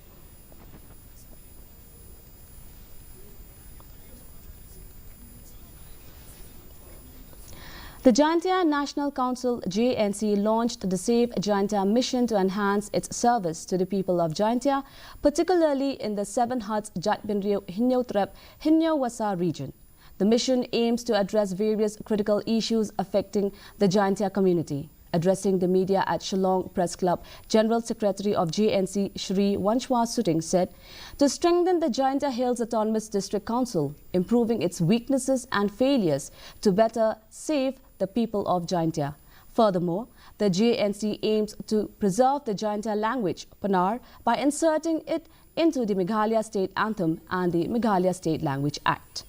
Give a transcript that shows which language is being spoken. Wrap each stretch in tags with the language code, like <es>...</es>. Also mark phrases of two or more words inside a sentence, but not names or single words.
<en>The Jaintia National Council JNC launched the Save Jaintia mission to enhance its service to the people of Jaintia, particularly in the 7 Huts Jatbinrio Hinyotrep Hinyowasa region. The mission aims to address various critical issues affecting the Jaintia community. Addressing the media at Shillong Press Club, General Secretary of JNC Shri Wanchwa Suting said, to strengthen the Jaintia Hills Autonomous District Council, improving its weaknesses and failures to better save the people of Jaintia. Furthermore, the JNC aims to preserve the Jaintia language, Panar, by inserting it into the Meghalaya State Anthem and the Meghalaya State Language Act.</en>